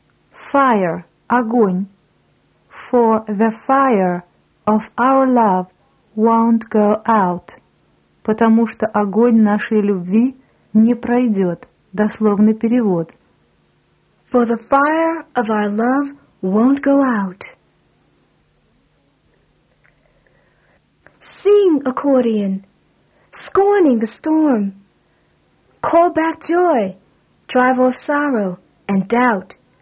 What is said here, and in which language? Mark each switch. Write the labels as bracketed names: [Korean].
[Russian] Fire, огонь. [English] For the fire of our love won't go out. [Russian] Потому что огонь нашей любви не пройдет. Дословный перевод. [English] For the fire of our love won't go out. Sing, accordion, scorning the storm. Call back joy, drive off sorrow and doubt.